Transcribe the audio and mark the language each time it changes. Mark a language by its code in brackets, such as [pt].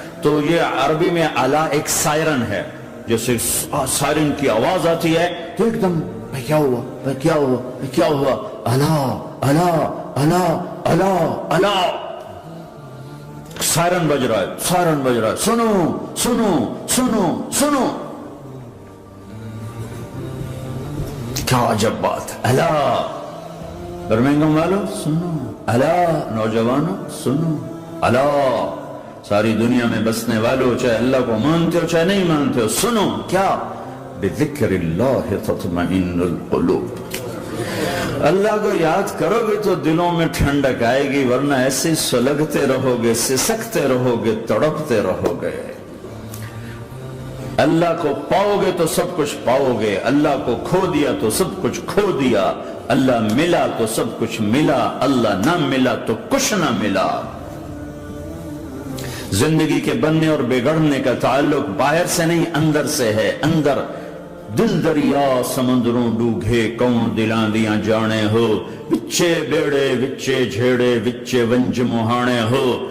[ur] تو یہ عربی میں الا ایک سائرن ہے. جیسے سائرن کی آواز آتی ہے تو ایک دم بھائی کیا ہوا بھائی کیا ہوا بھائی کیا ہوا الا الا الا الا الا سائرن بج رہا ہے سائرن بج رہا ہے. سنو سنو سنو سنو کیا عجب بات. الا برمنگم والو سنو الا نوجوانوں سنو الا ساری دنیا میں بسنے والوں چاہے اللہ کو مانتے ہو چاہے نہیں مانتے ہو سنو کیا [ar] بذکر اللہ تطمئن القلوب. [ur] اللہ کو یاد کرو گے تو دلوں میں ٹھنڈک آئے گی ورنہ ایسے سلگتے رہو گے سسکتے رہو گے تڑپتے رہو گے. اللہ کو پاؤ گے تو سب کچھ پاؤ گے. اللہ کو کھو دیا تو سب کچھ کھو دیا. اللہ ملا تو سب کچھ ملا. اللہ نہ ملا تو کچھ نہ ملا. زندگی کے بننے اور بگڑنے کا تعلق باہر سے نہیں اندر سے ہے. [pa] اندر دل دریا سمندروں ڈوگے کون دلاں دیاں جانے ہو وچے بیڑے وچے جھیڑے وچے ونج مہانے ہو.